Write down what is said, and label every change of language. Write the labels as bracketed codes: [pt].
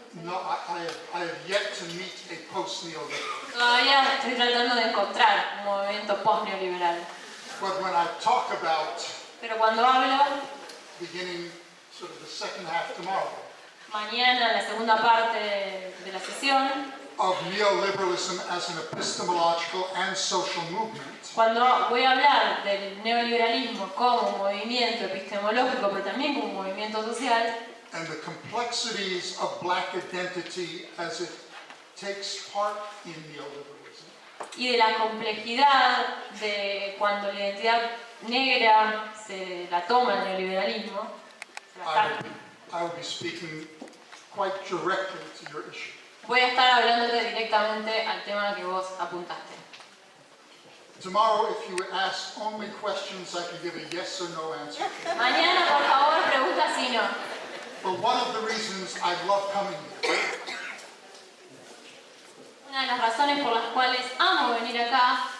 [en] No, I have yet to meet a post-neoliberal. [es] Todavía estoy tratando de encontrar un movimiento post-neoliberal. [en] But when I talk about [es] Pero cuando hablo, [en] beginning sort of the second half tomorrow, [es] mañana en la segunda parte de la sesión, [en] of neoliberalism as an epistemological and social movement, [es] cuando voy a hablar del neoliberalismo como movimiento epistemológico, pero también como movimiento social, [en] and the complexities of black identity as it takes part in neoliberalism, [es] y de la complejidad de cuando la identidad negra se la toma el neoliberalismo, se la está- [en] I will be speaking quite directly to your issue. [es] voy a estar hablándote directamente al tema que vos apuntaste. [en] Tomorrow, if you would ask only questions, I can give a yes or no answer. [es] Mañana, por favor, pregunta sí no. [en] But one of the reasons I love coming here [es] Una de las razones por las cuales amo venir acá